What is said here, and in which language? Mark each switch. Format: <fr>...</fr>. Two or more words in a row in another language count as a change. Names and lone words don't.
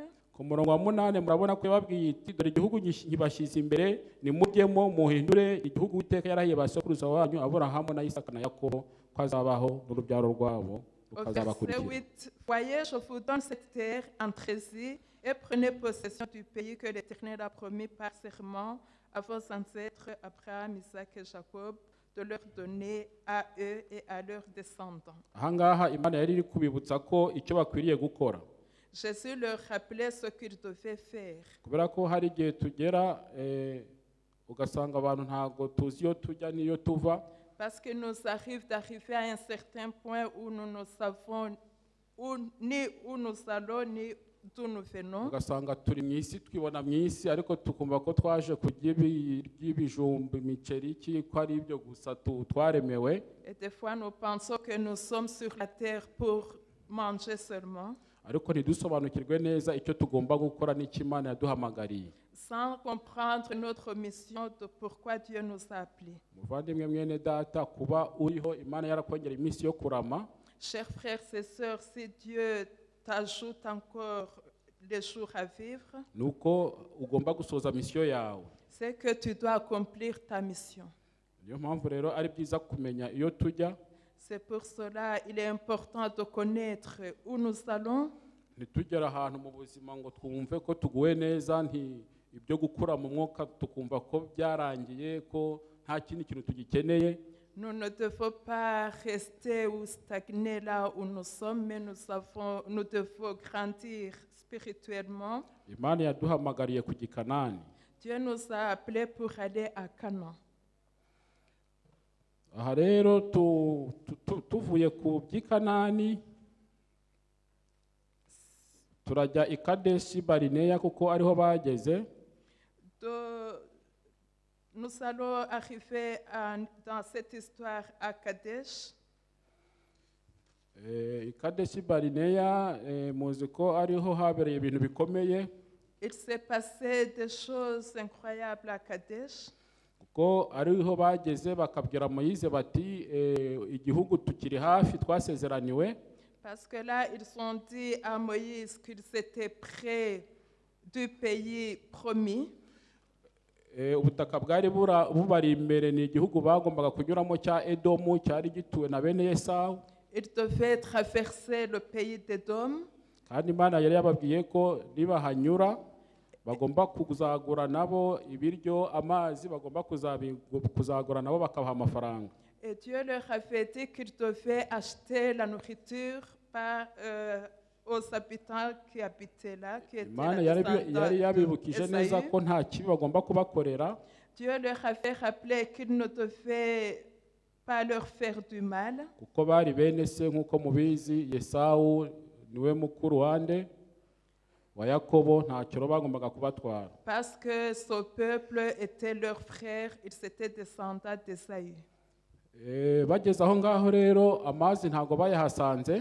<rw>Ku murongo wa 8 murabona ko yababwiye iti dore igihugu nkibashyize imbere, nimujyemo muhindure igihugu Uwiteka yarahiye basokuruza wanyu Aburahamu na Isaka na Yakobo ko azabaho n'urubyaro rwabo</rw> <fr>Au verset</fr> <rw>rukazabakurikira.</rw> <fr>8, voyez, je vous donne cette terre, entrez-y et prenez possession du pays que l'Éternel a promis par serment à vos ancêtres Abraham, Isaac et Jacob, de leur donner à eux et à leurs descendants.</fr> <rw>Ahangaha Imana yari iri kubibutsa ko icyo bakwiriye gukora,</rw> <fr>Jésus leur rappelait ce qu'ils devaient faire.</fr> <rw>kubera ko hari igihe tugera ugasanga abantu ntago tuzi iyo tujya n'iyo tuva.</rw> <fr>Parce qu'il nous arrive d'arriver à un certain point où nous ne savons ni où nous allons, ni d'où nous venons.</fr> <rw>Ugasanga turi mu isi twibona mu isi ariko tukumva ko twaje kurya ibijumba imiceri iki ko ari ibyo gusa twaremewe.</rw> <fr>Et des fois nous pensons que nous sommes sur la terre pour manger seulement,</fr> <rw>ariko ntidusobanukirwe neza icyo tugomba gukora n'icyo Imana yaduhamagariye.</rw> <fr>sans comprendre notre mission de pourquoi Dieu nous a appelés.</fr> <rw>Muvandimwe mwene data, kuba uriho Imana yarakongera iminsi yo kurama,</rw> <fr>Chers frères et sœurs, si Dieu t'ajoute encore les jours à vivre,</fr> <rw>nuko ugomba gusoza misiyo yawe.</rw> <fr>c'est que tu dois accomplir ta mission.</fr> <rw>Niyo mpamvu rero ari byiza kumenya iyo tujya.</rw> <fr>C'est pour cela il est important de connaître où nous allons.</fr> <rw>Ntitugera ahantu mu buzima ngo twumve ko tuguwe neza, ibyo gukura mu mwuka tukumva ko byarangiye, ko nta kindi kintu tugikeneye.</rw> <fr>Nous ne devons pas rester ou stagner là où nous sommes, mais nous devons grandir spirituellement.</fr> <rw>Imana yaduhamagariye ku Gikanani.</rw> <fr>Dieu nous a appelés pour aller à Canaan.</fr> <rw>Aha rero tuvuye ku Gikanani turajya i Kadeshi Barineya kuko ariho bageze.</rw> <fr>Nous allons arriver dans cette histoire à Kadesh.</fr> <rw>I Kadeshi Barineya muzi ko ariho habereye ibintu bikomeye.</rw> <fr>Il s'est passé des choses incroyables à Kadesh.</fr> <rw>Kuko ariho bageze bakabwira Moïse bati igihugu tukiri hafi twasezeraniwe.</rw> <fr>Parce que là, ils ont dit à Moïse qu'ils étaient près du pays promis.</fr> <rw>Ubutaka bwari bubari imbere ni igihugu bagombaga kunyuramo cya Edomu cyari gituwe na bene Esawu.</rw> <fr>Ils devaient traverser le pays d'Édom.</fr> <rw>kandi Imana yari yababwiye ko nibahanyura bagomba kuzagura nabo ibiryo, amazi bagomba kuzagura nabo bakabaha amafaranga.</rw> <fr>Et Dieu leur avait dit qu'ils devaient acheter la nourriture aux habitants qui habitaient là, qui étaient</fr> <rw>Imana</rw> <fr>la</fr> <rw>yari</rw> <fr>descendance</fr> <rw>yabibukije neza</rw> <fr>d'Ésaü.</fr> <rw>ko nta kibi bagomba kubakorera.</rw> <fr>Dieu leur avait rappelé qu'ils ne devaient pas leur faire du mal,</fr> <rw>kuko bari bene se nk'uko mubizi. Yesawu niwe mukuru wande wa Yakobo, ntacyo bagombaga kubatwara.</rw> <fr>parce que ce peuple était leur frère, ils étaient descendants d'Ésaü.</fr> <rw>Bageze aho ngaho rero amazi ntabwo bayahasanze.</rw>